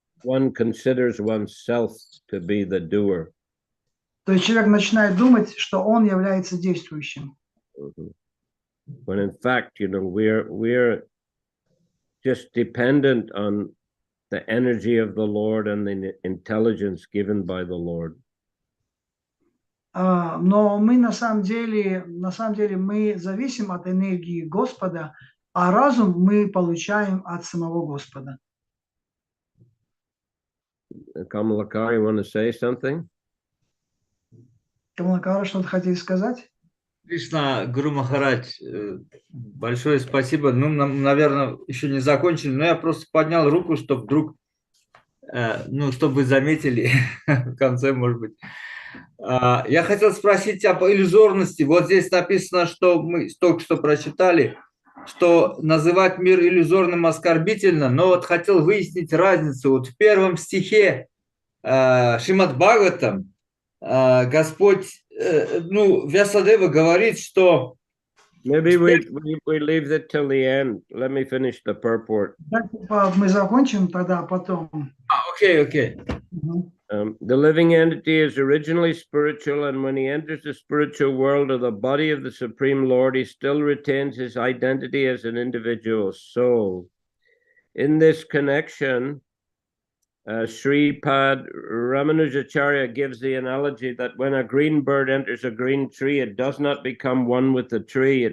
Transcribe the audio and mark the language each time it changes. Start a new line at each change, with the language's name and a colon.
English: One considers oneself to be the doer.
Russian: То есть человек начинает думать, что он является действующим.
English: When in fact, we're just dependent on the energy of the Lord and the intelligence given by the Lord.
Russian: Но мы на самом деле мы зависим от энергии Господа, а разум мы получаем от самого Господа.
English: Kamalakar, you want to say something?
Russian: Камалакара, что-то хотели сказать? Кришна, Гуру Махарадж, большое спасибо. Наверное, еще не закончили, но я просто поднял руку, чтобы вдруг, чтобы вы заметили в конце, может быть. Я хотел спросить об иллюзорности. Вот здесь написано, что мы только что прочитали, что называть мир иллюзорным оскорбительно, но вот хотел выяснить разницу. Вот в первом стихе Шримад Бхагаватам Господь, Вьясадева говорит, что...
English: Maybe we leave that till the end. Let me finish the purport.
Russian: Мы закончим тогда потом.
English: Okay. The living entity is originally spiritual, and when he enters the spiritual world of the body of the Supreme Lord, he still retains his identity as an individual soul. In this connection, Sripad Ramanujacharya gives the analogy that when a green bird enters a green tree, it does not become one with the tree.